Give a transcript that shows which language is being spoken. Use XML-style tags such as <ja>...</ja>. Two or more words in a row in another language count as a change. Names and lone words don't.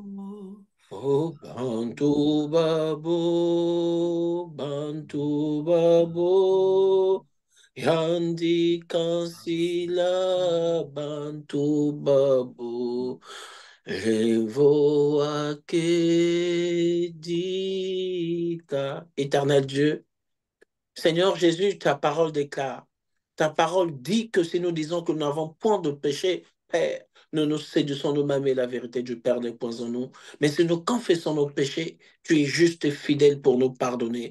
<fr>Oh, Bantu Babu, Yandi Kansila, Bantu Babu, Revo Akedika. Éternel Dieu, Seigneur Jésus, ta parole déclare, ta parole dit que si nous disons que nous n'avons point de péché, Père, nous nous séduisons nous-mêmes et la vérité du Père n'est point en nous. Mais si nous confessons nos péchés, tu es juste et fidèle pour nous pardonner.</fr>